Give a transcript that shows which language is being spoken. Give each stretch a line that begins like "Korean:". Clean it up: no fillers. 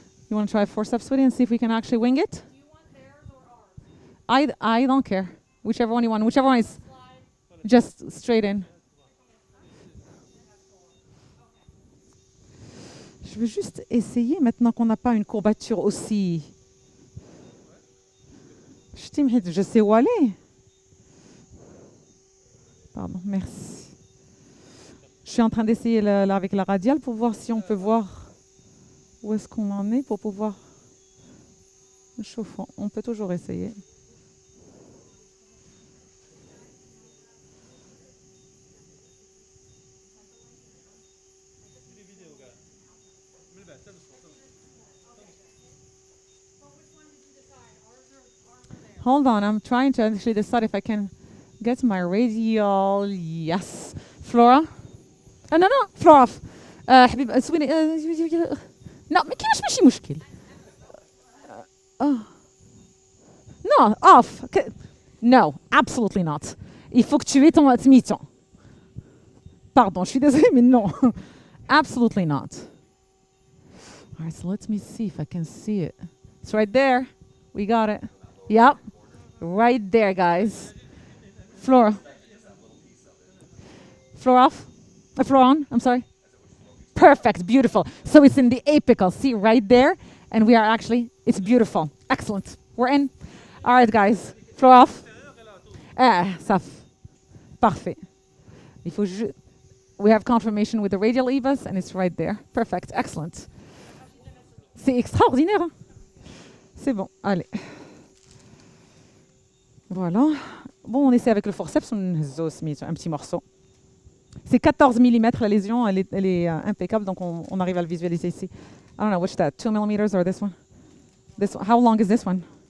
English: You want to try forceps, sweetie, and see if we can actually wing it? Do you want theirs or ours? I don't care. Whichever one you want. Whichever one is just straight in.
French: Je veux juste essayer maintenant qu'on n'a pas une courbature aussi. Je sais où aller. Pardon, merci. Je suis en train d'essayer là avec la radiale pour voir si on peut voir où est-ce qu'on en est pour pouvoir chauffer. On peut toujours essayer.
English: Hold on, I'm trying to actually decide if I can get my radial. Yes. Flora? No, floor off.
Arabic: حبيب سويني لا ما كاينش ماشي مشكل.
English: No, off. No, absolutely not.
French: Il faut que tu aies ton smiton. Pardon, je suis désolée, mais non.
English: Absolutely not. All right, so let me see if I can see it. It's right there. We got it. Yep. Right there, guys. Floor. Floor off. Floor on, I'm sorry. Perfect, beautiful. So it's in the apical, see right there. And we are actually, it's beautiful. Excellent. We're in. All right, guys. Floor off.
French: Ça. Parfait. Il faut juste...
English: we have confirmation with the radial EVAs, and it's right there. Perfect, excellent.
French: C'est extraordinaire. Hein? C'est bon, allez. Voilà. Bon, on essaie avec le forceps, on un petit morceau. C'est 14 mm la lésion, elle est impeccable, donc on arrive à le visualiser ici.
English: I don't know, what's that, 2 mm or this one? This one? How long is this one?